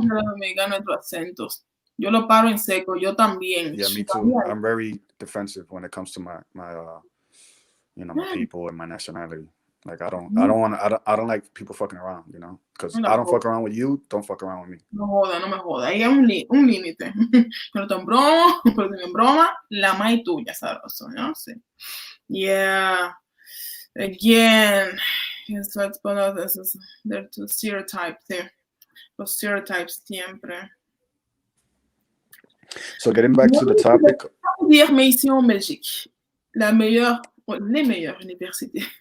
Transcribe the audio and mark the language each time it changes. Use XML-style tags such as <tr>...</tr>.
<es>gente de los mexicanos nuestros acentos. Yo lo paro en seco, yo también.</es> <en>Yeah, me too. I'm very defensive when it comes to my my people and my nationality. Like I don't like people fucking around, because I don't fuck around with you, don't fuck around with me.</en> <es>No joda, no me joda. Ahí hay un límite. Yo no estoy en broma, pero si en broma, la más tuya, sabroso, ¿no? Sí.</es> <en>Yeah. Again, it's what's there's two stereotypes there.</en> <es>Los stereotypes siempre.</es> <en>So getting back to the topic.</en> <fr>Dire, mais ici en Belgique, la meilleure, les meilleures universités.</fr>